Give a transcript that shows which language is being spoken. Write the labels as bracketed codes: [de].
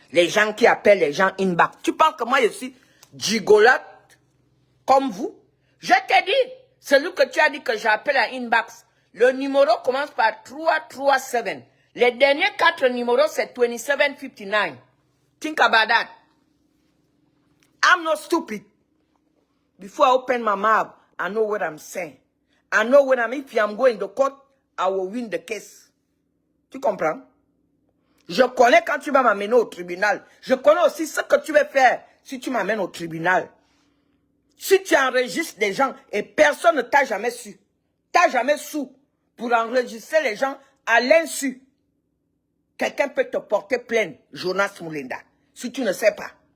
[fr] Les gens qui appellent les gens inbox. Tu penses que moi je suis gigolote comme vous? Je t'ai dit, celui que tu as dit que j'appelle à inbox. Le numéro commence par 337. Les derniers 4 numéros c'est 2759. [en] Think about that. I'm not stupid. Before I open my mouth, I know what I'm saying. I know when if I'm going to court, I will win the case. [fr] Tu comprends? Je connais quand tu vas m'amener au tribunal. Je connais aussi ce que tu vas faire si tu m'amènes au tribunal. Si tu enregistres des gens et personne ne t'a jamais su, t'as jamais su pour enregistrer les gens à l'insu, quelqu'un peut te porter plainte, Jonas Moulinda, si tu ne sais pas.